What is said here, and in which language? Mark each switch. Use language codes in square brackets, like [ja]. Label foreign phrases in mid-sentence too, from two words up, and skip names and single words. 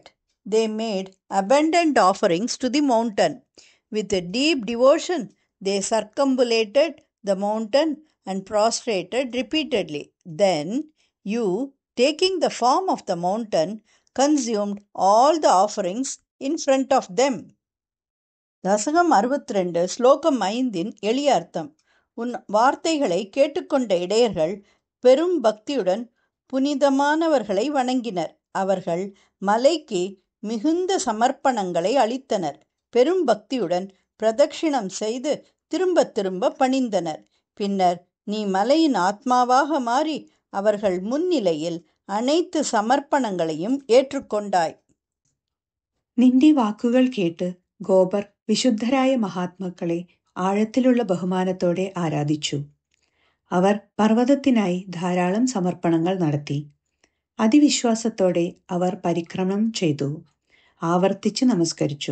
[en] They made abundant offerings to the mountain. With a deep devotion, they circumambulated the mountain and prostrated repeatedly. Then you, taking the form of the mountain, consumed all the offerings in front of them. [ta] தசகம் 62 ஸ்லோகம் 5 எளிய அர்த்தம். உன் வார்த்தைகளை கேட்டுக்கொண்ட இடையர்கள் பெரும் பக்தியுடன் புனிதமானவர்களை வணங்கினர். அவர்கள் மலைக்கு மிகுந்த சமர்ப்பணங்களை அளித்தனர். பெரும் பக்தியுடன் பிரதட்சிணம் செய்து திரும்ப திரும்ப பணிந்தனர். பின்னர் நீ மலையின் ஆத்மாவாக மாறி அவர்கள் முன்னிலையில் அனைத்து சமர்ப்பணங்களையும் ஏற்றுக்கொண்டாய். [ml] നിന്റെ വാക്കുകൾ കേട്ട് ഗോപർ വിശുദ്ധരായ മഹാത്മാക്കളെ ആഴത്തിലുള്ള ബഹുമാനത്തോടെ ആരാധിച്ചു. അവർ പർവ്വതത്തിനായി ധാരാളം സമർപ്പണങ്ങൾ നടത്തി. അതിവിശ്വാസത്തോടെ അവർ പരിക്രമണം ചെയ്തു, ആവർത്തിച്ച് നമസ്കരിച്ചു.